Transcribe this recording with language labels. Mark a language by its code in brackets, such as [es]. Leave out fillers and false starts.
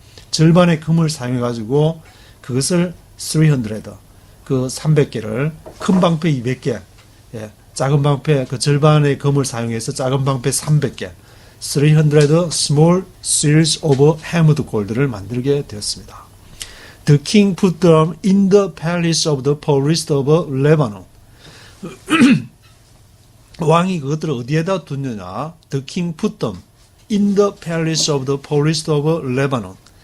[ko] 절반의 금을 사용해 가지고 그것을 300 300개를 큰 방패 200개 작은 방패 그 절반의 금을 사용해서 작은 방패 300개 [en] 300 small shields of hammered gold [ko] 를 만들게 되었습니다. [en] The king put them in the palace of the forest of Lebanon. [ko] 왕이 그것들을 어디에다 뒀느냐? [en] The king put them in the palace of the forest of Lebanon.